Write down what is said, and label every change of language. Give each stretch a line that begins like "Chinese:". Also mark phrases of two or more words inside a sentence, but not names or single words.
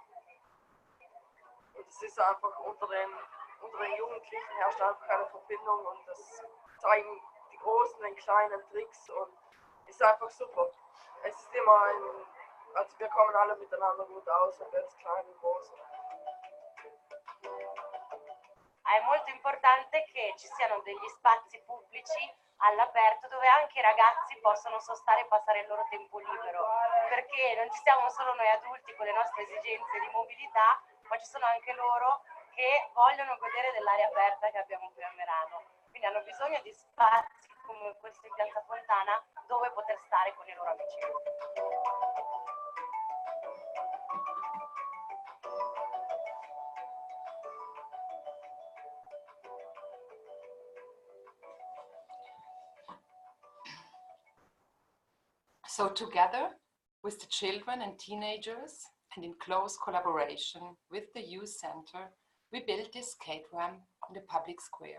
German: Und es ist einfach unter den Jugendlichen herrscht einfach eine Verbindung und das zeigen die großen, den kleinen Tricks und ist einfach super. Es ist immer also wir kommen alle miteinander gut aus, ob jetzt klein und groß.
Italian: È molto importante che ci siano degli spazi pubblici all'aperto dove anche i ragazzi possono sostare e passare il loro tempo libero, perché non ci siamo solo noi adulti con le nostre esigenze di mobilità, ma ci sono anche loro che vogliono godere dell'aria aperta che abbiamo qui a Merano. Quindi hanno bisogno di spazi come questo in Piazza Fontana dove poter stare con i loro amici.
English: So together with the children and teenagers and in close collaboration with the youth center, we built this skate ramp on the public square.